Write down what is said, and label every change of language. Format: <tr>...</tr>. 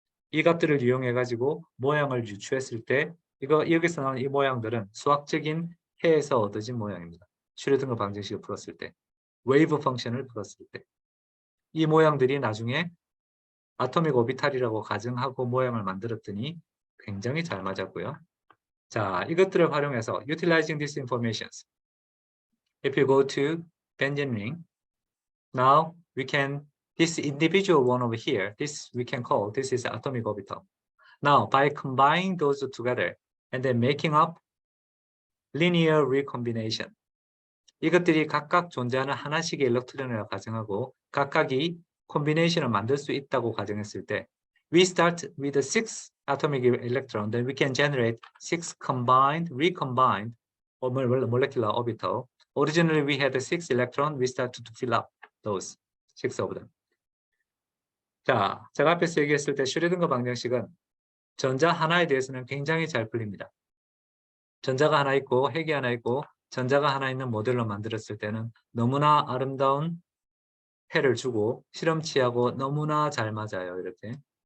<ko>이 값들을 이용해 가지고 모양을 유추했을 때 여기서 나온 이 모양들은 수학적인 해에서 얻어진 모양입니다. 슈레딩거 방정식을 풀었을 때, 웨이브 펑션을 풀었을 때 이 모양들이 나중에 아토믹 오비탈이라고 가정하고 모양을 만들었더니 굉장히 잘 맞았고요. 자, 이것들을 활용해서</ko> <en>utilizing these informations. If you go to benzene ring, now we can this individual one over here, this we can call this is atomic orbital. Now by combining those together and then making up linear recombination.</en> <ko>이것들이 각각 존재하는 하나씩의 일렉트론이라고 가정하고 각각이 콤비네이션을 만들 수 있다고 가정했을 때</ko> <en>we start with 6 atomic electron, then we can generate 6 combined, recombined molecular orbital. Originally we had 6 electron, we started to fill up those 6 of them.</en> <ko>자, 제가 앞에서 얘기했을 때 슈레딩거 방정식은 전자 하나에 대해서는 굉장히 잘 풀립니다. 전자가 하나 있고 핵이 하나 있고 전자가 하나 있는 모델로 만들었을 때는 너무나 아름다운 해를 주고 실험치하고 너무나 잘 맞아요. 이렇게.</ko>